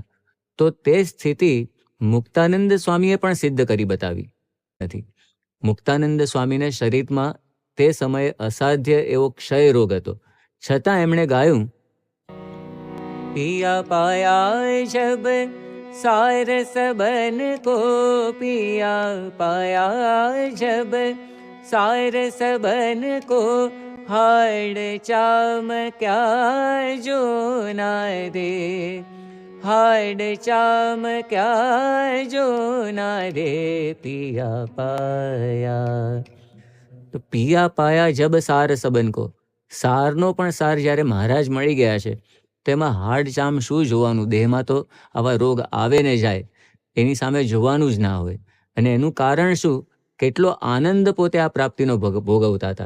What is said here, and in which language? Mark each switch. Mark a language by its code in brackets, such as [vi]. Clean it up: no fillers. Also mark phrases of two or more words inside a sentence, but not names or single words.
[gu] તો તે સ્થિતિ મુક્તાનંદ સ્વામીએ પણ સિદ્ધ કરી બતાવી નથી. મુક્તાનંદ સ્વામીને શરીરમાં તે સમયે અસાધ્ય એવો ક્ષય રોગ હતો, છતાં એમણે ગાયું, [hi] पिया पाया जब सार सबन को, पिया पाया जब सार सबन को, हाड़ चाम क्या जो ना दे, हाड़ चाम क्या जो ना दे, पिया पाया. [gu] તો [hi] पिया पाया जब सार सबन को, [gu] સારનો પણ સાર જ્યારે મહારાજ મળી ગયા છે, તેમાં હાડ ચામ શું જોવાનું? દેહમાં તો આવા રોગ આવે ને જાય, એની સામે જોવાનું જ ના હોય. અને એનું કારણ શું? કેટલો આનંદ પોતે આ પ્રાપ્તિનો ભોગવતા હતા.